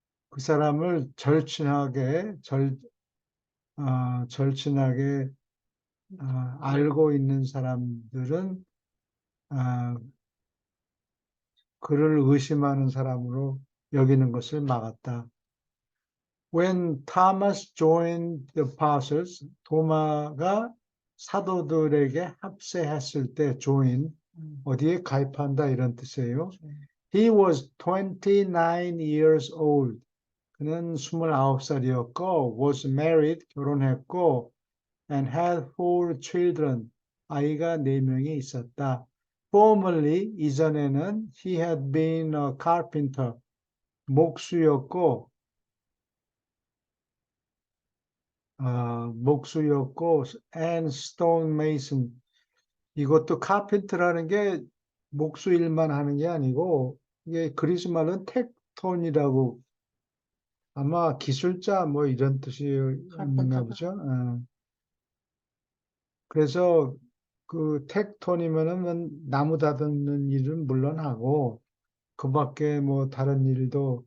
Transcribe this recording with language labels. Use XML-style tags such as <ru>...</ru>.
<ko>그 사람을 절친하게 알고 있는 사람들은 그를 의심하는 사람으로 여기는 것을 막았다.</ko> <en>When Thomas joined the apostles,</en> <ko>도마가 사도들에게 합세했을 때 join, 어디에 가입한다 이런 뜻이에요.</ko> <en>He was 29 years old.</en> <ko>그는 29살이었고,</ko> <en>was married,</en> <ko>결혼했고,</ko> <en>and had 4 children.</en> <ko>아이가 4명이 있었다.</ko> <en>Formerly,</en> <ko>이전에는</ko> <en>he had been a carpenter.</en> <ko>목수였고,</ko> <en>and stone mason.</en> <ko>이것도 카펜터라는 게 목수 일만 하는 게 아니고, 이게 그리스 말은 텍톤이라고 아마 기술자 뭐 이런 뜻이었나 카펜터가 보죠. 그래서 그 텍톤이면은 나무 다듬는 일은 물론 하고 그 밖에 뭐 다른 일도</ko>